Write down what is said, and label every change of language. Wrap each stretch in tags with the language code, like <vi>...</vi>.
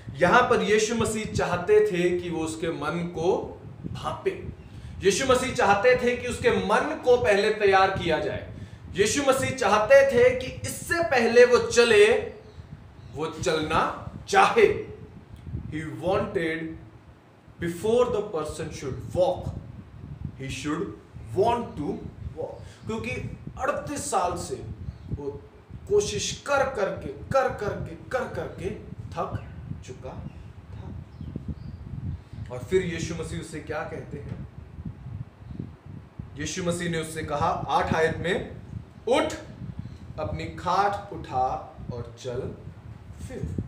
<hi>यहां पर यीशु मसीह चाहते थे कि वो उसके मन को भांपे। यीशु मसीह चाहते थे कि उसके मन को पहले तैयार किया जाए। यीशु मसीह चाहते थे कि इससे पहले वो चले, वो चलना चाहे।</hi> <en>He wanted before the person should walk, he should want to walk.</en> <hi>क्योंकि 38 साल से वो कोशिश कर करके थक चुका था। और फिर यीशु मसीह उससे क्या कहते हैं? यीशु मसीह ने उससे कहा 8 आयत में, उठ, अपनी खाट उठा और चल फिर।</hi>